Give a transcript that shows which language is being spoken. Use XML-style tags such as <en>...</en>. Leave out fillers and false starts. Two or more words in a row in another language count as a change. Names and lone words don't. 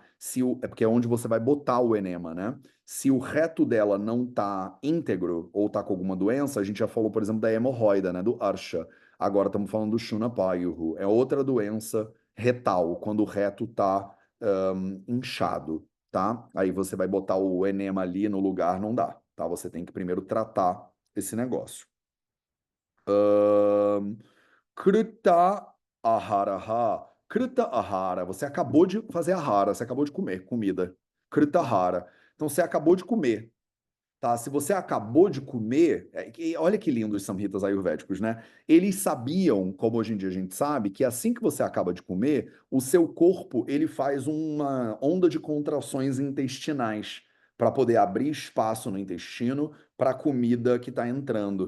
<pt>É porque é onde você vai botar o enema, né? Se o reto dela não tá íntegro ou tá com alguma doença, a gente já falou, por exemplo, da hemorroida, né? Do Arsha. Agora estamos falando do Shunapayuhu. É outra doença retal, quando o reto tá inchado, tá? Aí você vai botar o enema ali no lugar, não dá, tá? Você tem que primeiro tratar esse negócio.</pt> <sa>क्रुत आहारः. क्रुत आहार.</sa> <pt>Você acabou de fazer ahara, você acabou de comer comida.</pt> <sa>क्रुत आहार.</sa> <pt>Então você acabou de comer. Tá? Se você acabou de comer, olha que lindo os samhitas ayurvédicos, né? Eles sabiam, como hoje em dia a gente sabe, que assim que você acaba de comer, o seu corpo ele faz uma onda de contrações intestinais para poder abrir espaço no intestino para a comida que está entrando.</pt>